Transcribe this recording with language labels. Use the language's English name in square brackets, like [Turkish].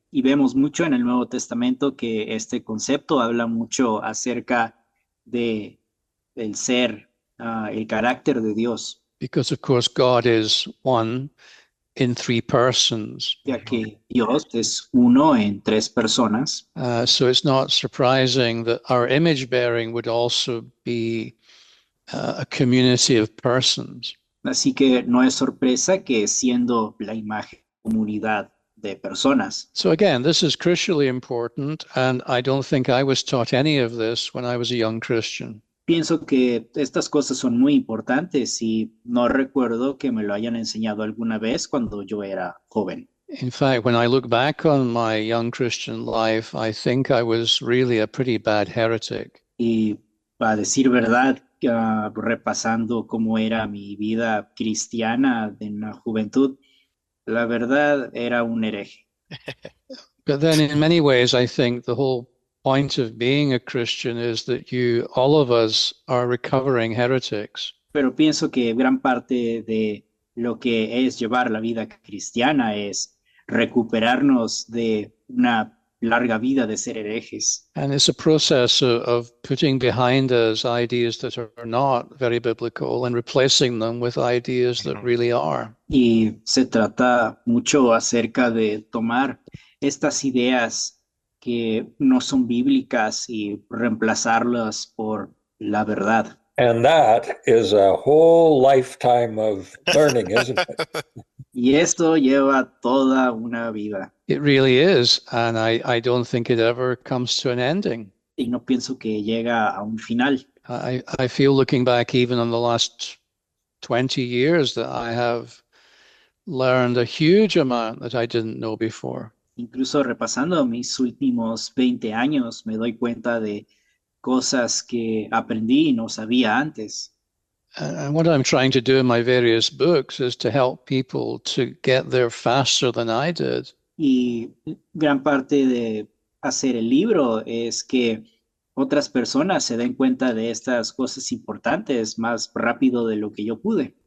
[Spanish] Y vemos mucho en el Nuevo Testamento que este concepto habla mucho acerca de el ser, el carácter de Dios, [English] Because of course God is one in three persons. [Spanish] ya que Dios es uno en tres personas. [English] So it's not surprising that our image bearing would also be a community of persons. [Spanish] Así que no es sorpresa que siendo la imagen comunidad de personas. [English] So again, this is crucially important, and I don't think I was taught any of this when I was a young Christian. [Spanish] Pienso que estas cosas son muy importantes y no recuerdo que me lo hayan enseñado alguna vez cuando yo era joven. [English] In fact, when I look back on my young Christian life, I think I was really a pretty bad heretic. [Spanish] Y para decir verdad, repasando cómo era mi vida cristiana en la juventud, la verdad era un hereje. [English] But then in many ways, I think the whole point of being a Christian is that all of us are recovering heretics. [Spanish] Pero pienso que gran parte de lo que es llevar la vida cristiana es recuperarnos de una larga vida de ser herejes. [English] And it's a process of putting behind us ideas that are not very biblical and replacing them with ideas that really are. [Spanish] Y se trata mucho acerca de tomar estas ideas que no son bíblicas y reemplazarlas por la verdad. [English] And that is a whole lifetime of learning, isn't it? [Spanish] Y esto lleva toda una vida. [English] It really is. And I don't think it ever comes to an ending. [Spanish] Y no pienso que llega a un final. [English] I feel looking back even on the last 20 years that I have learned a huge amount that I didn't know before. [Spanish] Incluso repasando mis últimos 20 años, me doy cuenta de cosas que aprendí y no sabía antes. [English] And what I'm trying to do in my various books is to help people to get there faster than I did. [Spanish] Y gran parte de hacer el libro es que otras personas se den cuenta de estas cosas importantes más rápido de lo que yo pude.